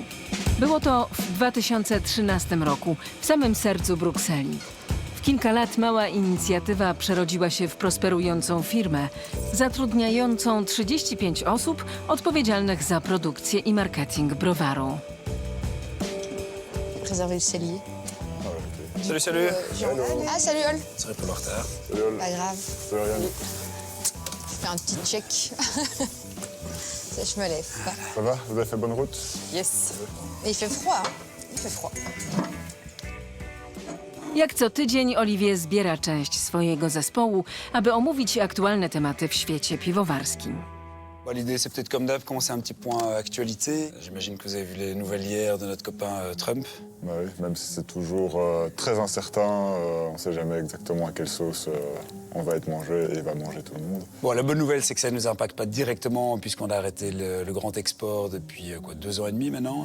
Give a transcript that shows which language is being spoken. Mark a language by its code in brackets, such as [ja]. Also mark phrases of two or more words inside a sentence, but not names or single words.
[pl] Było to w 2013 roku, w samym sercu Brukseli. W kilka lat mała inicjatywa przerodziła się w prosperującą firmę, zatrudniającą 35 osób odpowiedzialnych za produkcję i marketing browaru. [fr] Préserver le cellier. Salut, salut. Ah, salut Ol. Sorry pour le retard. Pas grave. Je fais un petit check. Ça, je me lève. Ça va? Vous avez fait bonne route? Yes. Et il fait froid, hein. Il fait froid. [pl] Jak co tydzień Olivier zbiera część swojego zespołu, aby omówić aktualne tematy w świecie piwowarskim. [fr] L'idée, c'est peut-être comme d'hab, commencer un petit point actualité. J'imagine que vous avez vu les nouvelles hier de notre copain Trump. Bah oui, même si c'est toujours très incertain, on ne sait jamais exactement à quelle sauce on va être mangé et va manger tout le monde. Bon, la bonne nouvelle, c'est que ça ne nous impacte pas directement puisqu'on a arrêté le grand export depuis 2 ans et demi maintenant.